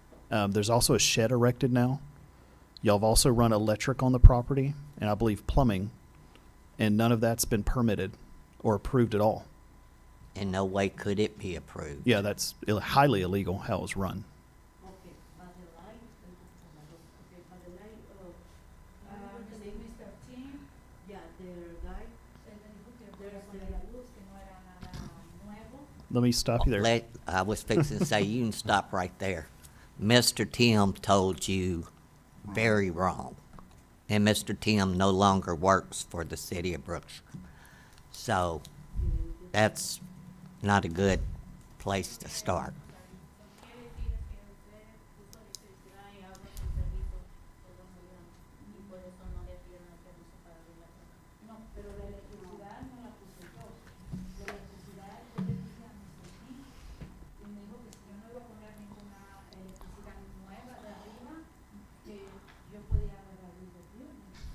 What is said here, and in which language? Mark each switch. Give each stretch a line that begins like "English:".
English: There's also a shed erected now. Y'all have also run electric on the property, and I believe plumbing, and none of that's been permitted or approved at all. in no way could it be approved. Yeah, that's highly illegal how it was run. Okay, by the light, okay, by the light,
Spanish: Yo soy Mr. Tim.
English: yeah, their guy,
Spanish: Él me dijo que fuera con la luz, que no era nada nuevo.
English: Let me stop you there. I was fixing to say, you can stop right there. Mr. Tim told you very wrong. And Mr. Tim no longer works for the city of Brookshire. So that's not a good place to start.
Spanish: quiere decir que usted puso electricidad y agua sin permiso por 2 años y por eso no le dieron el permiso para abrir la tienda. No, pero la electricidad no la puse yo. La electricidad yo le dije a Mr. Tim y me dijo que si yo no iba a poner ninguna electricidad nueva de arriba, que yo podía haber abierto el viernes.